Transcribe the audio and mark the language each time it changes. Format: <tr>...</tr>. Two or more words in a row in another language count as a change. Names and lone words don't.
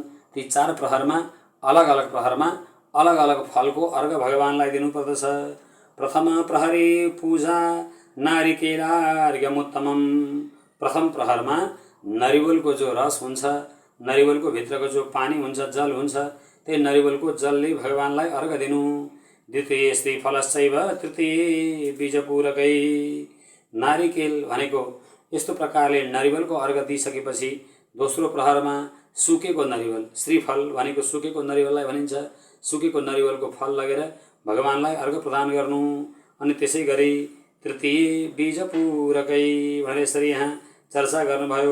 <ne>ती 4 प्रहरमा अलग अलग प्रहरमा अलग अलग फलको अर्घ भगवानलाई दिनुपर्दछ।</ne> <sa>प्रथम प्रहरे पूजा नारिकेलार्घ्यमुत्तमम।</sa> <ne>प्रथम प्रहरमा नरिवलको जो रस हुन्छ, नरिवलको भित्रको जो पानी हुन्छ, जल हुन्छ, त्यही नरिवलको जलले भगवानलाई अर्घ दिनु।</ne> <sa>द्वितीय श्रीफलश्चैव तृतीय बीजपूरकै।</sa> <ne>नारिकेल भनेको यस्तो प्रकारले नरिवलको अर्घ दिइसकेपछि दोस्रो प्रहरमा सुकेको नरिवल, श्रीफल भनेको सुकेको नरिवललाई भनिन्छ, सुकेको नरिवलको फल लगेर भगवानलाई अर्घ प्रदान गर्नु। अनि त्यसै गरी</ne> <sa>तृतीय बीजपूरकै</sa> <ne>भनेर यसरी यहाँ चर्चा गर्नुभयो।</ne>